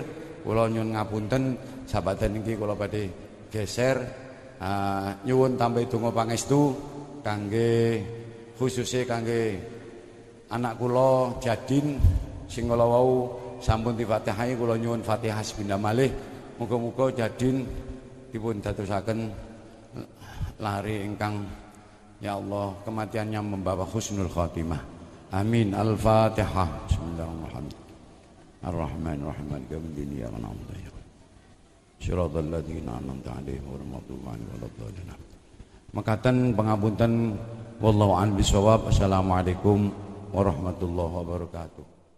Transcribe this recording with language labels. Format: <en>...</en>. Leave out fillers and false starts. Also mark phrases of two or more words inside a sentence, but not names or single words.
<jv>Kula nyuwun ngapunten sabaten niki kula badhe geser nyuwun tambah donga pangestu kangge khususnya kangge anak kula Jadin sing kala wau sampun difatihai, kula nyuwun Fatihah sepindhah malih. Muga-muga Jadin dipun dadosaken lari ingkang</jv> <ar>يا الله</ar> <id>kematiannya membawa</id> <ar>حسن الخاتمة.</ar> <jv>Amin.</jv> <ar>Al-Fatihah. Bismillahirrahmanirrahim. الرحمن الرحيم. مالك يوم الدين. إياك نعبد وإياك نستعين. صراط الذين أنعمت عليهم غير المغضوب عليهم ولا الضالين.</ar> <jv>Mekaten pangapunten</jv> <ar>والله أعلم بالصواب. السلام عليكم ورحمة الله وبركاته.</ar>